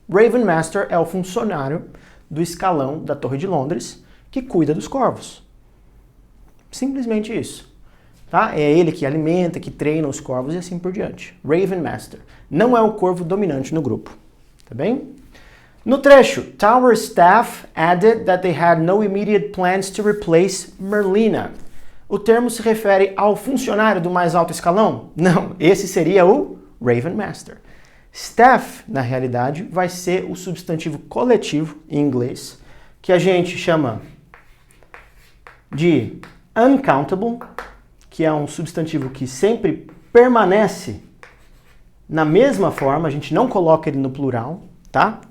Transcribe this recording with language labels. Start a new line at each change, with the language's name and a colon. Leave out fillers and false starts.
Portuguese: Raven Master é o funcionário do escalão da Torre de Londres que cuida dos corvos. Simplesmente isso. Tá? É ele que alimenta, que treina os corvos e assim por diante. Raven Master. Não é o corvo dominante no grupo. Tá bem? No trecho,
English: Tower staff added that they had no immediate plans to replace Merlina.
Portuguese: O termo se refere ao funcionário do mais alto escalão? Não, esse seria o Raven Master. Staff, na realidade, vai ser o substantivo coletivo em inglês, que a gente chama de uncountable, que é um substantivo que sempre permanece na mesma forma, a gente não coloca ele no plural, tá?